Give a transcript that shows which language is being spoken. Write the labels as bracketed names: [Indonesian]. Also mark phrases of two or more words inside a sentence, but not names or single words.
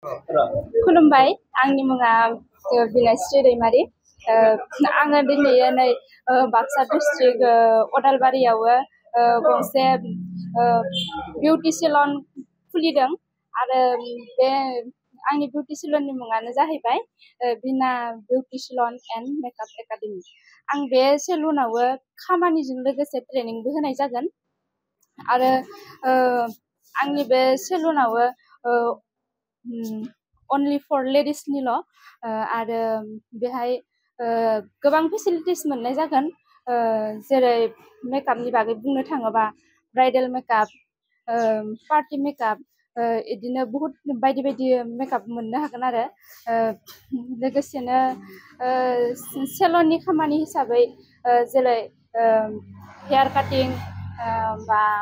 [Bodo] खुलुमबाय आंनि मुङा बिनायस्रि दैमारि आङो दिनै नै बाक्सा डिस्ट्रिक्ट अदालबारियाव गंसे बिउटि सेलन खुलिदों आरो बे आंनि बिउटि सेलननि मुङानो जाहैबाय बिना बिउटि सेलन एन्ड मेकआप एकाडेमि आं बे सेलुनाव खामानिजों लोगोसे ट्रेनिंबो होनाय जागोन आरो आंनि बे सेलुनाव [English] only for ladies [Bodo] निल आरो बेहाय गोबां फेसिलिटिस मोननाय जागोन जेरै मेकआपनि बागै बुंनो थाङोबा [English] bridal makeup party makeup [Bodo] इदिनो बहुत बायदि बायदि मेकआप मोननो हागोन आरो लोगोसेनो सेलननि खामानि हिसाबै जेरै [English] hair cutting [Bodo] बा